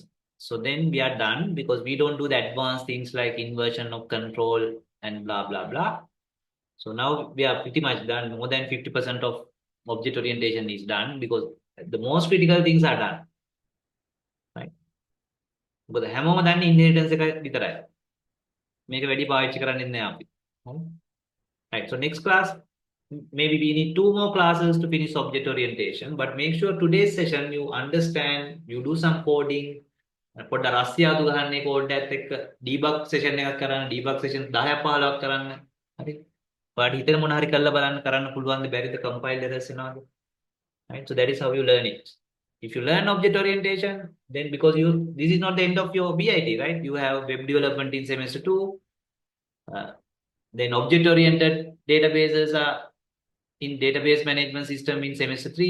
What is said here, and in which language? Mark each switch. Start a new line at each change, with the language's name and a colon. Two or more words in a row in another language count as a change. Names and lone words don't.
English: So then we are done because we don't do the advanced things like inversion of control and blah, blah, blah. So now we are pretty much done. More than 50% of object orientation is done because the most critical things are done. Right? Because
Sinhala: හැමෝම දන්නේ inheritance එක විතරයි. මේක වැඩි පාවිච්චි කරන්නේ නැහැ අපි.
English: Right. So next class, maybe we need 2 more classes to finish object orientation, but make sure today's session you understand, you do some coding.
Sinhala: පොඩ්ඩක් රස්සියාදු ගහන්නේ කෝඩ් එකත් එක්ක
English: debug session
Sinhala: එකක් කරන්න,
English: debug session
Sinhala: 10ක් 15ක් කරන්න. හරි. ඔයාලට හිතෙන මොන හරි කරලා බලන්න කරන්න පුළුවන්ද බැරිද
English: compile errors
Sinhala: එනවාද?
English: Right. So that is how you learn it. If you learn object orientation, then because this is not the end of your BIT, right? You have web development in semester 2. Then object-oriented databases are in database management system in semester 3.